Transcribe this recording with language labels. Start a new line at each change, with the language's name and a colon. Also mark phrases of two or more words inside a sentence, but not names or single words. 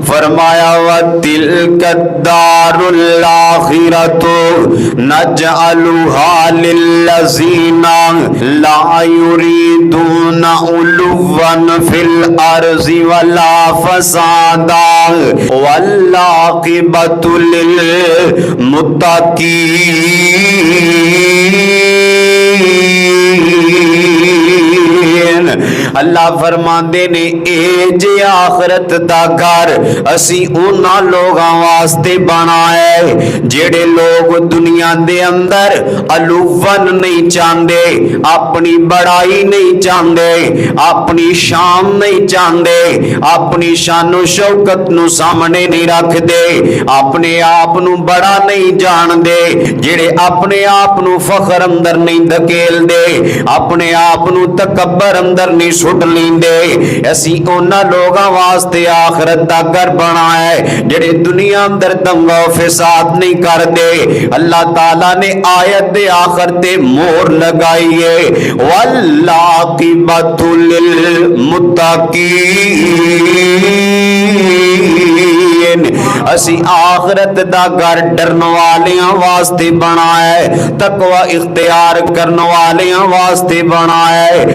Arabic: فرمایا وَتِلْكَ الدَّارُ الْآخِرَةُ نَجْعَلُهَا لِلَّذِينَ لَا يُرِيدُونَ عُلُوًّا فِي الْأَرْضِ وَلَا فَسَادًا وَالْعَاقِبَةُ لِلْمُتَّقِينَ۔
Punjabi: اللہ فرماندے نے اے جے آخرت دا گھر اسی انہاں لوگاں واسطے بنائے جڑے لوگ دنیا دے اندر علوّن نہیں چاہندے، اپنی بڑائی نہیں چاہندے، اپنی شان نہیں چاہندے، اپنی شان و شوکت نو سامنے نہیں رکھ دے، اپنے آپ نو بڑا نہیں جان دے، جڑے اپنے آپ نو فخر اندر نہیں دھکیل دے، اپنے آپ نو تکبر اندر نہیں سٹ لیندے، اسی انہاں لوگاں واسطے آخرت دا گھر بنایا ہے جڑے دنیا اندر دنگا و فساد نہیں کر دے۔ اللہ تعالیٰ نے آیت دے آخر تے مور لگائی ہے
Arabic: وَالْعَاقِبَةُ لِلْمُتَّقِينَ۔
Punjabi: اسی آخرت دا گھر ڈرن والیاں واسطے بنایا ہے، تقوی اختیار کرن والیاں واسطے بنایا ہے۔